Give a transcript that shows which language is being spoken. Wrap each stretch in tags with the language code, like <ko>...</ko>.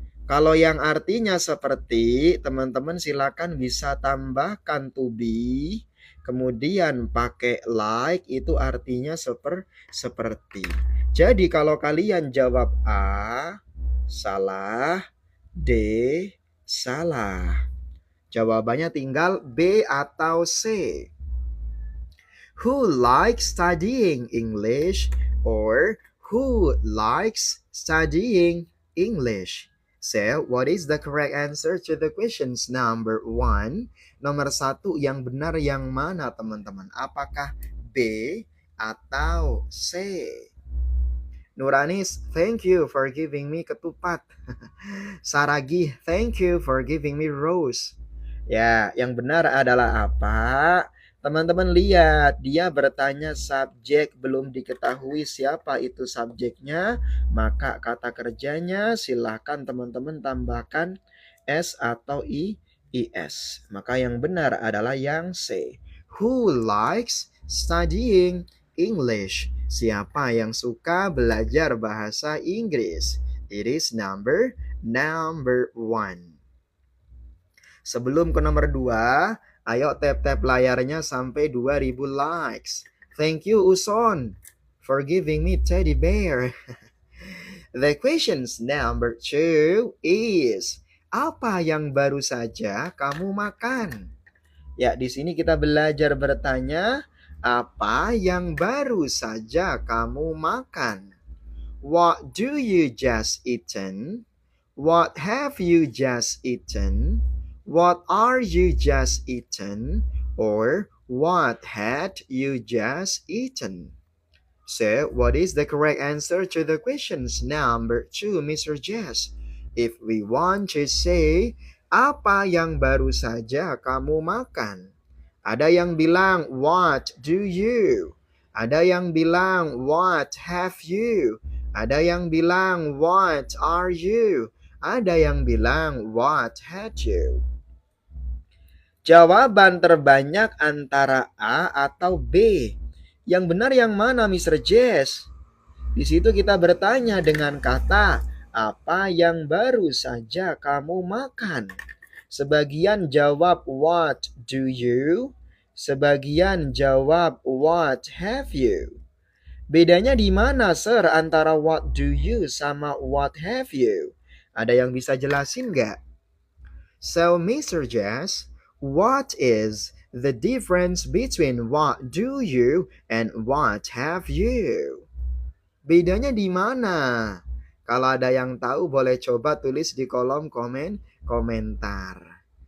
<id>Kalau yang artinya seperti, teman-teman silakan bisa tambahkan to be, kemudian pakai like, itu artinya seperti. Jadi kalau kalian jawab A, salah, D, salah. Jawabannya tinggal B atau C.</id> <en>Who likes studying English or who likes studying English? So, what is the correct answer to the questions number 1?</en> <id>Nomor 1 yang benar yang mana teman-teman? Apakah B atau C?</id> <en>Nuranis, thank you for giving me ketupat. Saragi, thank you for giving me rose.</en> <id>Ya, yang benar adalah apa? Teman-teman lihat, dia bertanya subjek, belum diketahui siapa itu subjeknya, maka kata kerjanya silahkan teman-teman tambahkan S atau IS. Maka yang benar adalah yang C.</id> <en>Who likes studying English?</en> <id>Siapa yang suka belajar bahasa Inggris?</id> <en>It is number 1.</en> <id>Sebelum ke nomor 2, ayo tap-tap layarnya sampai 2000 likes.</id> <en>Thank you Uson for giving me teddy bear. The questions number 2 is,</en> <id>apa yang baru saja kamu makan? Ya, di sini kita belajar bertanya, apa yang baru saja kamu makan?</id> <en>What do you just eaten? What have you just eaten? What are you just eaten? Or what had you just eaten? So, what is the correct answer to the questions number 2, Mr. Jess? If we want to say,</en> <id>apa yang baru saja kamu makan? Ada yang bilang,</id> <en>what do you?</en> <id>Ada yang bilang,</id> <en>what have you?</en> <id>Ada yang bilang,</id> <en>what are you?</en> <id>Ada yang bilang,</id> <en>what had you?</en> <id>Jawaban terbanyak antara A atau B. Yang benar yang mana, Mr. Jess? Di situ kita bertanya dengan kata, apa yang baru saja kamu makan? Sebagian jawab,</id> <en>what do you?</en> <id>Sebagian jawab,</id> <en>what have you?</en> <id>Bedanya di mana, sir, antara</id> <en>what do you</en> <id>sama</id> <en>what have you?</en> <id>Ada yang bisa jelasin nggak?</id> <en>So, Mr. Jess, what is the difference between what do you and what have you?</en> <id>Bedanya di mana? Kalau ada yang tahu boleh coba tulis di kolom komentar.</id>